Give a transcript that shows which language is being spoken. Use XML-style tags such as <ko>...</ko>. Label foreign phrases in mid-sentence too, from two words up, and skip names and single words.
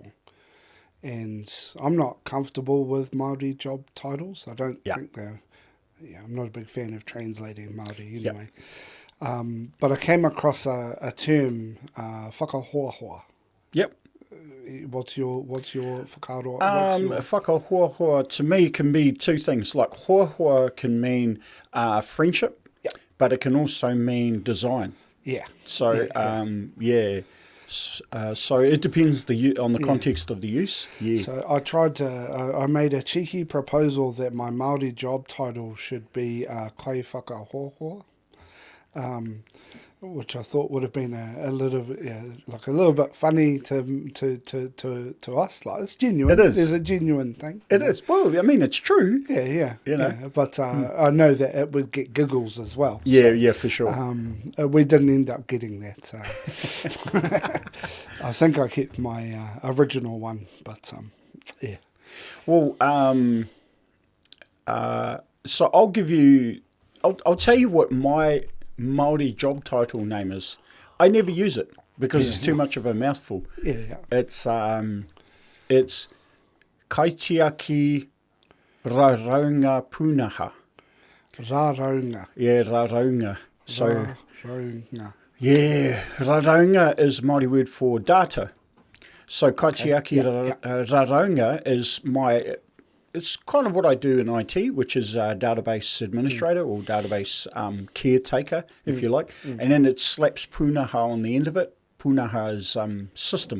<en>And I'm not comfortable with Māori job titles. I don't think they're... I'm not a big fan of translating Māori anyway. But I came across a term, whakahoahoa. Yep. What's your whakaaro? Whakahoahoa to me can be two things. Like hoahoa can mean friendship, but it can also mean design. Yeah. So, so it depends on the context of the use. Yeah. So I tried to, I made a cheeky proposal that my Māori job title should be</en> <mi>kai whakahoahoa,</mi> <en>which I thought would have been a little bit funny to us. Like, it's genuine. It is. There's a genuine thing. It is. Well, I mean, it's true. Yeah. Yeah, but I know that it would get giggles as well. Yeah, for sure. We didn't end up getting that. I think I kept my original one, but yeah. Well, so I'll tell you what my Māori job title name is. I never use it because it's too much of a mouthful. Yeah. It's</en> <mi>Kaitiaki Raraunga Pūnaha.</mi> <en>Raraunga. Yeah, Raraunga. So Raraunga. yeah, Raraunga is Māori word for data. So</en> <mi>Kaitiaki Raraunga</mi> <en>is it's kind of what I do in IT, which is database administrator or database caretaker, if you like. And then it slaps Pūnaha on the end of it. Pūnaha is system.</en>